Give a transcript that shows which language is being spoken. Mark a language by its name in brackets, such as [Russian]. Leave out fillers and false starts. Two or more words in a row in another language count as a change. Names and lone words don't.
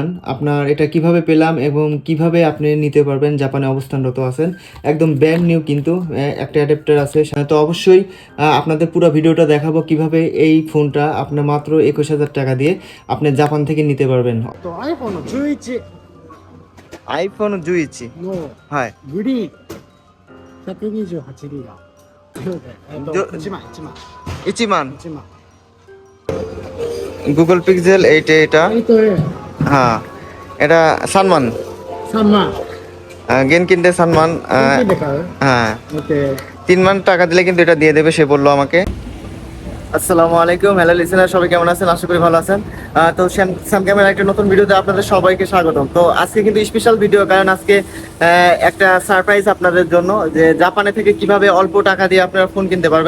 [Bangla] আপনার এটা কিভাবে পেলাম এবং কিভাবে আপনি নিতে পারবেন জাপানে অবস্থানরত আছেন, একদম ব্র্যান্ড নিউ কিন্তু একটা অ্যাডাপ্টার আছে। তো অবশ্যই আপনাদের পুরো ভিডিওটা দেখাবো কিভাবে এই ফোনটা আপনার মাত্র 21,000 টাকা দিয়ে আপনি জাপান থেকে নিতে পারবেন। iPhone 11 আইফোন 11 [Japanese] のはい。グリーン128ギガ。1万、1万、 1মান 1万。 [Bangla] গুগল পিক্সেল 8 এটা। 8A হ্যাঁ, এটা সানমান [Japanese] 3万。現金で 三万現金で買う [Bangla] হ্যাঁ ？OK。 3 মান টাকা দিলে কিন্তু এটা দিয়ে দেবে, সে বললো আমাকে। আসসালামু আলাইকুম, হ্যালো লিসেনার, সবাই কেমন আছেন? আশা করি ভালো আছেন। তো স্যাম ক্যামেরা একটা নতুন ভিডিওতে আপনাদের সবাইকে স্বাগতম। তো আজকে কিন্তু স্পেশাল ভিডিও, কারণ আজকে একটা সারপ্রাইজ আপনাদের জন্য, যে জাপানে থেকে কিভাবে অল্প টাকা দিয়ে আপনারা ফোন কিনতে পারবেন।